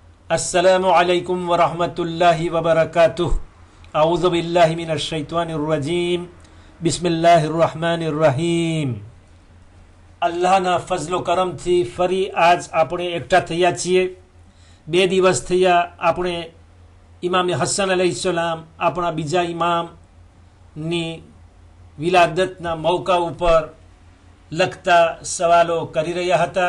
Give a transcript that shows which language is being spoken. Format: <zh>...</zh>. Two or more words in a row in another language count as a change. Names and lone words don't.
<ar>السلام عليكم ورحمة الله وبركاته. أعوذ بالله من الشيطان الرجيم بسم الله الرحمن الرحيم.</ar> <gu>અલ્લાહના ફઝલો કરમથી ફરી આજ આપણે એકઠા થયા છીએ। 2 દિવસ થયા આપણે ઇમામ હસન અલૈહિસ્સલામ આપણા બીજા ઇમામની વિલાદતના મૌકા ઉપર લખતા સવાલો કરી રહ્યા હતા।</gu>